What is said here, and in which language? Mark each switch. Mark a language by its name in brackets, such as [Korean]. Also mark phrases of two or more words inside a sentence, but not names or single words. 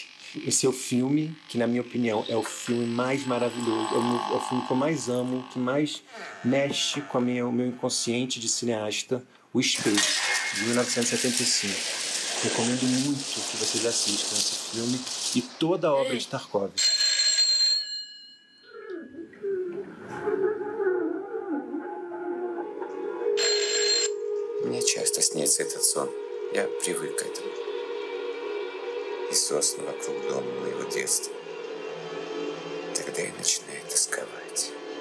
[Portuguese] Esse é o filme que, na minha opinião, é o filme mais maravilhoso, é o filme que eu mais amo, que mais mexe com o meu inconsciente de cineasta, O Espelho, de 1975. Recomendo muito que vocês assistam esse filme e toda a obra de Tarkovsky. [Russian] Мне часто снится этот сон. Я привык к этому. И сосны вокруг дома моего детства. Тогда я начинаю тосковать.